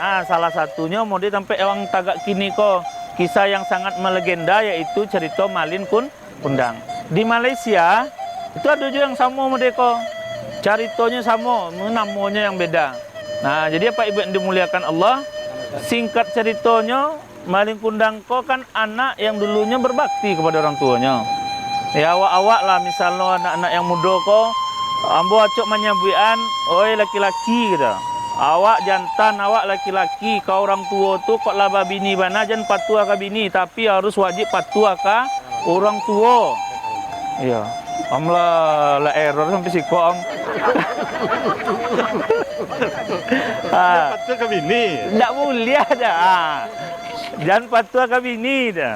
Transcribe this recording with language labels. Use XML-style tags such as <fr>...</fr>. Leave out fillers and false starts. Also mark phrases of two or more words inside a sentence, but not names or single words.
<id>Salah satunya mau sampai orang tagak kini kisah yang sangat melegenda yaitu cerita Malin Kundang. Di Malaysia itu ada juga yang sama mereka. Ceritonya sama, namanya yang beda. Nah, jadi Pak Ibu yang dimuliakan Allah, singkat ceritanya Malin Kundang kan anak yang dulunya berbakti kepada orang tuanya.</id> <min>Ya awak-awak lah misalnya anak-anak yang muda ambo acok menyabuian, oi laki-laki gitu. Awak jantan, awak laki-laki, kau orang tua tu kok laba bini bana jangan patuh ke bini,</min> <id>tapi harus wajib patuh ke orang tua. Iya. Lah error sampai si om. Patuh ke bini. Enggak boleh ada. Dan patuh ke bini dah.</id>